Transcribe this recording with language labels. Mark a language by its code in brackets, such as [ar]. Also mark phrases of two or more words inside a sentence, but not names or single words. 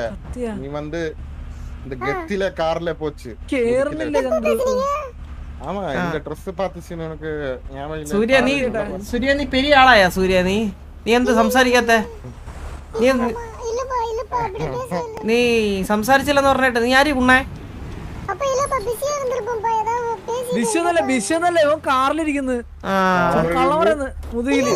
[ta] நீ வந்து இந்த கெத்தில கார்ல போச்சு. ஆமா இந்த Dress பார்த்துச்சு உனக்கு ஞாபகம் இல்ல? [ml] സൂര്യ നീ പെരിയ ആളായാ? സൂര്യ നീ എന്ത് സംസാരിക്കാത്ത? നീ സംസാരിച്ചില്ലെന്ന് പറഞ്ഞിട്ട് നീ ആര് കുണ്ണേ? കാറിലിരിക്കുന്നു മുതുകില്.